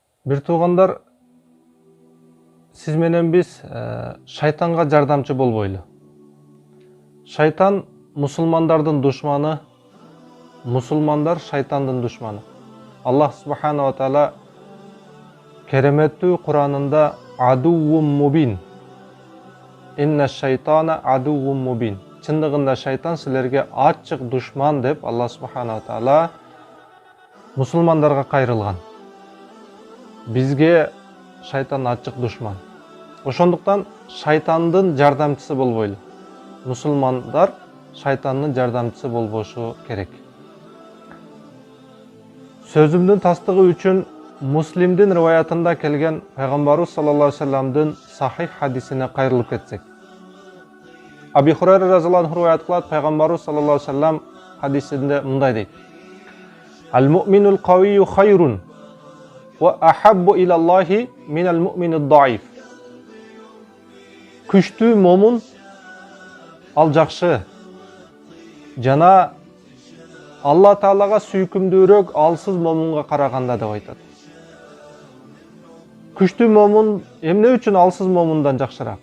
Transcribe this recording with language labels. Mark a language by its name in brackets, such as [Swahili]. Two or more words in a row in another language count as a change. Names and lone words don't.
[Kyrgyz] Бир туугандар, сиз менен биз шайтанга жардамчы болбойлу. Шайтан мусулмандардын душманы, мусулмандар шайтандын душманы. Аллах [Arabic] سبحانه وتعالى [Kyrgyz] кереметтүү Куранында [Arabic] عدو مبين. إن الشيطان عدو مبين. [Kyrgyz] Чындыгында шайтан силерге ачык душман деп Аллах [Arabic] سبحانه وتعالى [Kyrgyz] мусулмандарга кайрылган. Бизге шайтан ачык душман. Ошондуктан шайтандын жардамчысы болбойлу. Мусулмандар шайтандын жардамчысы болбошу керек. Сөзүмдүн тастыгы үчүн Муслимдин риваятында келген Пайгамбарыбыз [Arabic] صلى الله عليه وسلم [Kyrgyz] сахих хадисине кайрылып кетсек. Аби Хурайра [Arabic] رضي الله عنه [Kyrgyz] риваят кылат, Пайгамбарыбыз [Arabic] صلى الله عليه وسلم [Kyrgyz] хадисинде мындай дейт: [Arabic] المؤمن القوي خير وأحب إلى الله من المؤمن الضعيف. [Kyrgyz] Күчтүү момун ал жакшы. Жана Алла Таалага сүйкүмдүүрөөк алсыз момунга караганда деп айтат. Күчтүү момун эмне үчүн алсыз момундан жакшыраак?